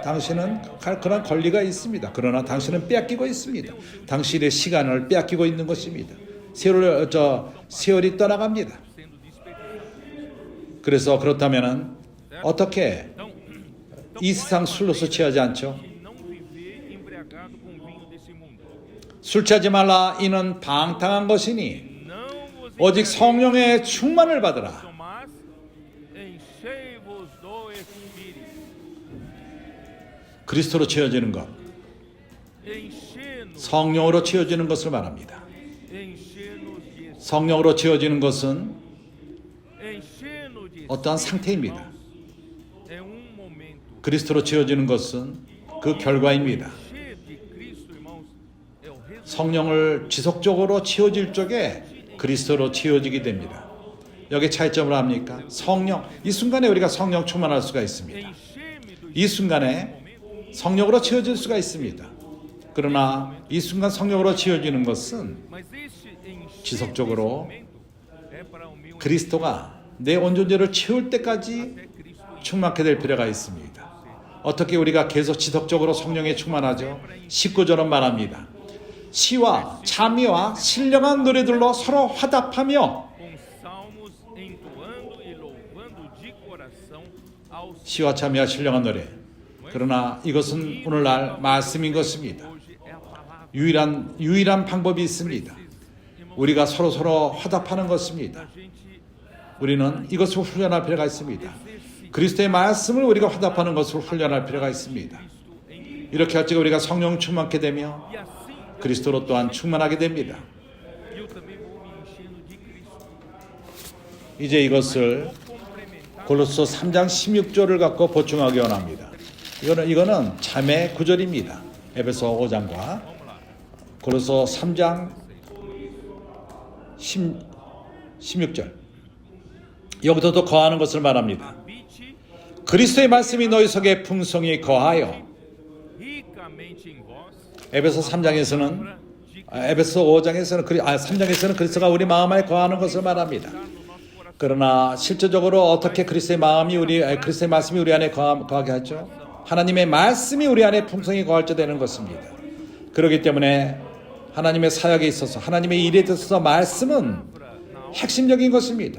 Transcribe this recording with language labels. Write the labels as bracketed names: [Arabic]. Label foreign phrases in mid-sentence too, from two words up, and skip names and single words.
[Korean] 당신은 그런 권리가 있습니다. 그러나 당신은 빼앗기고 있습니다. 당신의 시간을 빼앗기고 있는 것입니다. 세월이 떠나갑니다. 그래서 그렇다면은 어떻게 이 세상 술로서 취하지 않죠? [Portuguese] E não viver embriagado com o vinho desse mundo. [Korean] 술 취하지 말라. 이는 방탕한 것이니 [Portuguese] Não vos [Korean] 오직 [Portuguese] embriagueis, [Korean] 성령의 충만을 받으라. [Portuguese] mas enchei-vos do Espírito. [Korean] 그리스도로 채워지는 것, [Portuguese] Enche-nos, [Korean] 성령으로 채워지는 것을 말합니다. [Portuguese] enche-nos de Espírito. [Korean] 성령으로 채워지는 것은 [Portuguese] Enche-nos de [Korean] 어떠한 [Portuguese] Espírito, [Korean] 상태입니다. [Portuguese] irmãos. É um momento. [Korean] 그리스도로 채워지는 것은 그 결과입니다. [Portuguese] Encher de Cristo, irmãos, é o resultado. [Korean] 성령을 지속적으로 채워질 적에 그리스도로 채워지게 됩니다. 여기 차이점을 합니까? 성령, 이 순간에 우리가 성령 충만할 수가 있습니다. [Portuguese] Encher-me do [Korean] 이 순간에 성령으로 채워질 수가 있습니다. 그러나 이 순간 성령으로 채워지는 것은 [Portuguese] Mas esse encher [Korean] 지속적으로 [Portuguese] desse momento é para o meu [Korean] 그리스도가 내 온전제를 채울 때까지 [Portuguese] até Cristo. [Korean] 충만케 될 필요가 있습니다. 어떻게 우리가 계속 지속적으로 성령에 충만하죠? 19절은 말합니다. 시와 찬미와 신령한 노래들로 서로 화답하며 [Portuguese] Com salmos entoando e louvando de coração ao [Korean] 시와 찬미와 신령한 노래. 그러나 이것은 오늘날 말씀인 것입니다. [Portuguese] hoje é a palavra. [Korean] 유일한 방법이 있습니다. 우리가 서로 화답하는 것입니다. [Portuguese] A gente [Korean] 우리는 이것을 훈련할 필요가 있습니다. 그리스도의 말씀을 우리가 화답하는 것을 훈련할 필요가 있습니다. 이렇게 할 때 우리가 성령 충만케 되며 [Portuguese] e assim [Korean] 그리스도로 또한 충만하게 됩니다. [Portuguese] eu também vou me enchendo de Cristo. [Korean] 이제 이것을 [Portuguese] Complementar [Korean] 골로새 3장 16절을 갖고 보충하기 원합니다. 이거는 참의 구절입니다. 에베소 5장과 [Portuguese] Vamos lá. [Korean] 골로새 3장 16절. 여기서 또 거하는 것을 말합니다. [Portuguese] Habite [Korean] 그리스도의 말씀이 너희 속에 풍성히 거하여. [Portuguese] ricamente em vós. [Korean] 에베소 3장에서는 에베소 5장에서는 3장에서는 그리스도가 우리 마음 안에 거하는 것을 말합니다. 그러나 실제적으로 어떻게 그리스도의 말씀이 우리 안에 거하게 하죠? 하나님의 말씀이 우리 안에 풍성히 거할 때 되는 것입니다. 그렇기 때문에 하나님의 사역에 있어서 하나님의 일에 있어서 말씀은 핵심적인 것입니다.